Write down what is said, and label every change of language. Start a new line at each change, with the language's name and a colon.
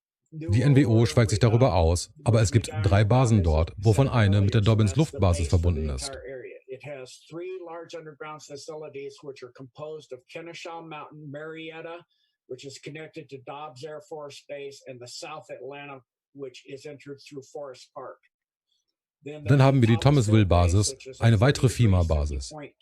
German: Die NWO schweigt sich darüber aus, aber es gibt 3 Basen dort, wovon eine mit der Dobbins Luftbasis verbunden ist.
English: It has 3 large underground facilities which are composed of Kennesaw Mountain, Marietta, which is connected to Dobbs Air Force Base, and the South Atlanta, which is entered through Forest Park.
German: Dann haben wir die Thomasville-Basis, eine weitere FEMA-Basis.